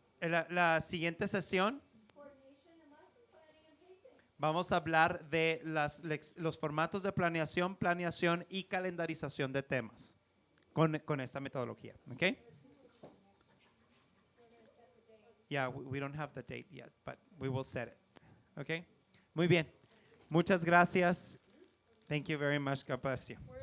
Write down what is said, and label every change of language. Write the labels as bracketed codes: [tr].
[es] La siguiente sesión vamos a hablar de los formatos de planeación, planeación y calendarización de temas con esta metodología. ¿Ok? [en] Yeah, we don't have the date yet, but we will set it. [es] ¿Ok? Muy bien. Muchas gracias. [en] Thank you very much. God bless you.